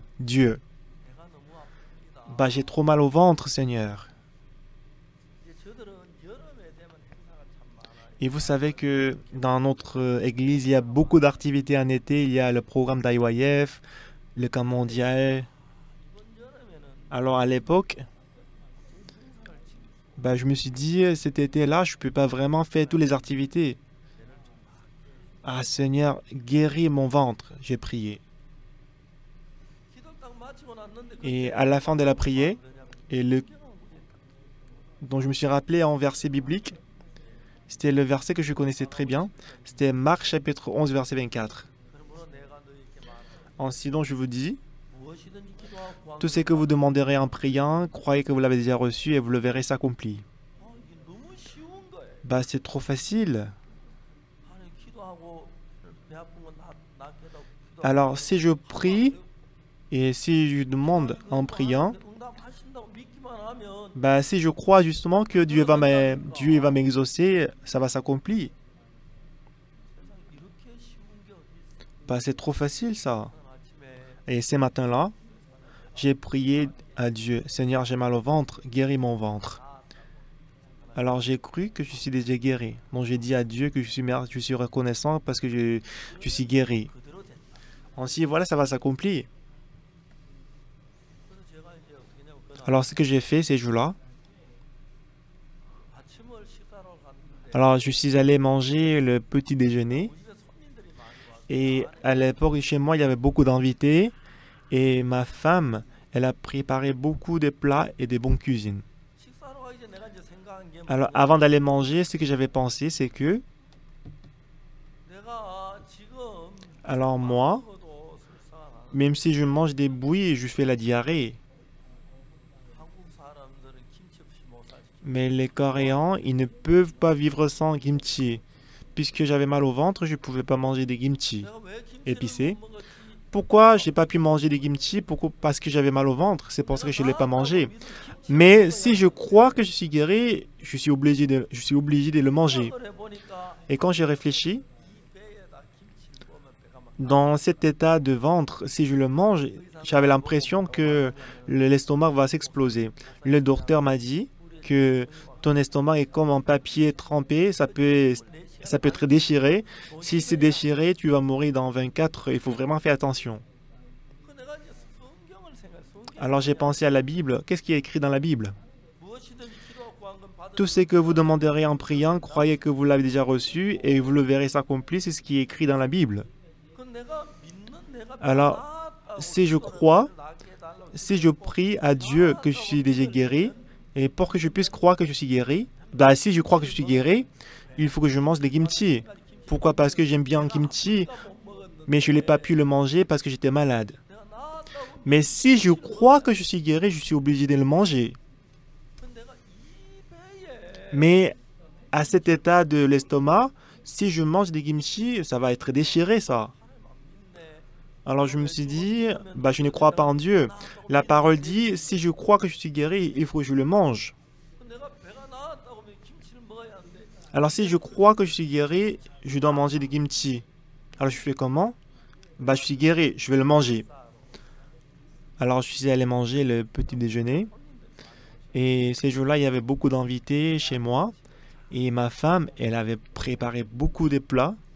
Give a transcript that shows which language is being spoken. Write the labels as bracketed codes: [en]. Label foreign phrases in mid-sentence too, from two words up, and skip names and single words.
[fr] Dieu, [ko] 배가 너무 아픕니다. [fr] bah j'ai trop mal au ventre, Seigneur. [ko] 이제 저들은 여름에 되면 행사가 참 많아요. [fr] Et vous savez que dans notre église, il y a beaucoup d'activités en été. Il y a le programme d'IYF, le camp mondial. [ko] 이번 여름에는 [fr] Alors à l'époque, bah, je me suis dit, cet été-là, je ne peux pas vraiment faire toutes les activités. Ah Seigneur, guéris mon ventre, j'ai prié. [ko] 기도를 딱 마치고 났는데 [fr] Et à la fin de la prière, et dont je me suis rappelé en verset biblique, c'était le verset que je connaissais très bien. C'était Marc chapitre 11, verset 24. [ko] 그러므로 내가 너희에게 말하노니 [fr] Ainsi donc je vous dis, [ko] 무엇이든지 기도하고 구하면 [fr] tout ce que vous demanderez en priant, croyez que vous l'avez déjà reçu et vous le verrez s'accomplir. [ko] 이게 너무 쉬운 거예요. [fr] Bah c'est trop facile. [ko] 아니 기도하고 배 아픈 건 낫게도 [fr] Alors si je prie et si je demande en priant, [ko] 응답하신다고 믿기만 하면 [fr] bah si je crois justement que Dieu va m'exaucer, ça va s'accomplir. [ko] 세상 이렇게 쉬운 게 어디 있어? [fr] Bah c'est trop facile ça. [ko] 아침에 [fr] Et ce matin-là, j'ai prié à Dieu, Seigneur, j'ai mal au ventre, guéris mon ventre. Alors j'ai cru que je suis déjà guéri. Donc j'ai dit à Dieu que je suis reconnaissant parce que je suis guéri. [ko] 그대로 된다. [fr] Ainsi, voilà, ça va s'accomplir. [ko] 그래서 제가 이제 어떻게 했냐면 그날 [fr] Alors ce que j'ai fait ces jours-là, [ko] 아침을 식사로 갔는데 [fr] alors je suis allé manger le petit déjeuner. [ko] 우리 집에 손님들이 많이 와서 [fr] Et à l'époque, chez moi, il y avait beaucoup d'invités. Et ma femme, elle a préparé beaucoup de plats et de bonnes cuisines. [ko] 식사로 가기 전에 내가 이제 생각한 게 [fr] Alors [ko] 뭐냐면 [fr] avant d'aller manger, ce que j'avais pensé, c'est que, [ko] 내가 지금 [fr] alors moi, [ko] 먹어도 설사가 나는 [fr] même si je mange des bouillies, je fais la diarrhée. [ko] 한국 사람들은 김치 없이 못 살지. [fr] Mais les Coréens, ils ne peuvent pas vivre sans kimchi. Puisque j'avais mal au ventre, je ne pouvais pas manger des kimchi. [ko] 내가 왜 김치를 [fr] épicé. [ko] 못 먹었지? [fr] Pourquoi j'ai pas pu manger des kimchi? Pourquoi? Parce que j'avais mal au ventre. C'est pour ça que je ne l'ai pas mangé. Mais si je crois que je suis guéri, je suis obligé de le manger. [ko] 생각을 해보니까 [fr] Et quand j'ai réfléchi, [ko] 이 배에다 김치를 먹으면 배가 막 [fr] dans cet état de ventre, si je le mange, j'avais l'impression que l'estomac va s'exploser. Le docteur m'a dit que ton estomac est comme un papier trempé, ça peut être déchiré. Si c'est déchiré, tu vas mourir dans 24 heures. Il faut vraiment faire attention. [ko] 그 내가 이제 성경을 생각. 성경 [fr] Alors j'ai pensé à la Bible. Qu'est-ce qui est écrit dans la Bible? [ko] 무엇이든지 기도하고 구한 건 받으리라. [fr] Tout ce que vous demanderez en priant, croyez que vous l'avez déjà reçu et vous le verrez s'accomplir. C'est ce qui est écrit dans la Bible. [ko] 그 내가 믿는 내가 [fr] Alors, [ko] 낫다고 [fr] si je [ko] 기도를 [fr] crois, [ko] 낫게 해달라고 [fr] Si je prie à Dieu que je suis déjà guéri, et pour que je puisse croire que je suis guéri, bah si je crois que je suis guéri, il faut que je mange des kimchi. Pourquoi? Parce que j'aime bien le kimchi, mais je n'ai pas pu le manger parce que j'étais malade. [ko] 내가 낫다고 [fr] Mais si je crois que je suis guéri, je suis obligé de le manger. [ko] 그 내가 이 배에 [fr] Mais à cet état de l'estomac, si je mange des kimchi, ça va être déchiré, ça. Alors je me suis dit, bah je ne crois pas en Dieu. La parole dit, si je crois que je suis guéri, il faut que je le mange. [ko] 그 내가 배가 [fr] Alors si je crois que je suis guéri, je dois manger des kimchi. Alors je fais comment? Bah je suis guéri, je vais le manger. Alors je suis allé manger le petit déjeuner. Et ces jours-là, il y avait beaucoup d'invités chez moi. Et ma femme, elle avait préparé beaucoup de plats.